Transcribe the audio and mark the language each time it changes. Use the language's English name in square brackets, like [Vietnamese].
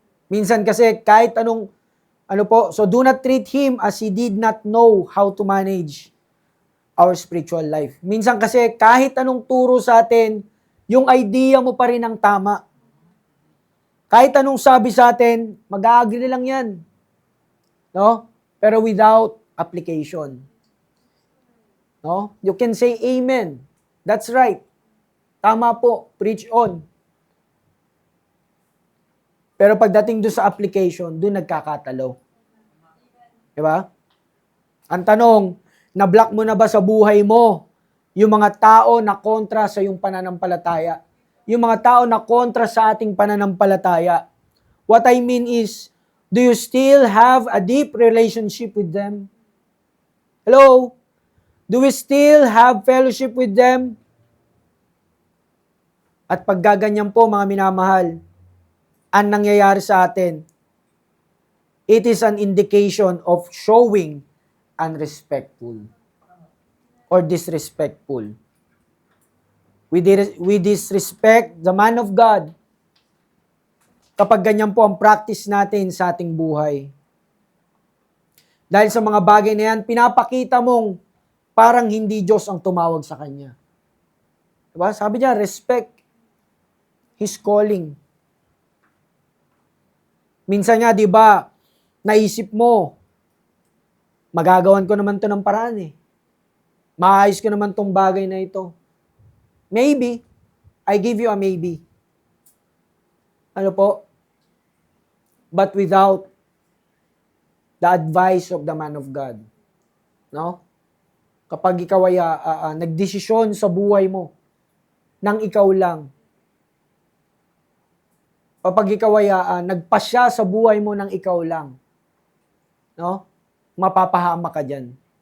[Filipino] Minsan kasi kahit [English] so do not treat him as he did not know how to manage our spiritual life. [Filipino] Minsan kasi kahit anong turo sa atin, yung idea mo pa rin ang tama. Kahit anong sabi sa atin, mag-agree lang yan. No? [English] Pero without application. No? You can say amen. That's right. [Filipino] Tama po. [English] Preach on. [Filipino] Pero pagdating doon sa application, doon nagkakatalo. Diba? Ang tanong, na-block mo na ba sa buhay mo yung mga tao na kontra sa iyong pananampalataya? Yung mga tao na kontra sa ating pananampalataya. [English] What I mean is, do you still have a deep relationship with them? Hello? Do we still have fellowship with them? [Filipino] At paggaganyan po, mga minamahal, ang nangyayari sa atin, [English] it is an indication of showing unrespectful or disrespectful. We disrespect the man of God [Filipino] kapag ganyan po ang practice natin sa ating buhay. Dahil sa mga bagay na yan, pinapakita mong parang hindi Diyos ang tumawag sa kanya. Diba? Sabi niya, [English] respect His calling. [Filipino] Minsan nga, di ba, naisip mo, magagawan ko naman to ng paraan eh. Maayos ko naman tong bagay na ito. [English] Maybe. I give you a maybe. [Filipino] Ano po? [English] But without the advice of the man of God. No? [Filipino] Kapag ikaw ay nagdesisyon sa buhay mo nang ikaw lang, kapag ikaw ay nagpasya sa buhay mo nang ikaw lang, no? Mapapahama ka dyan.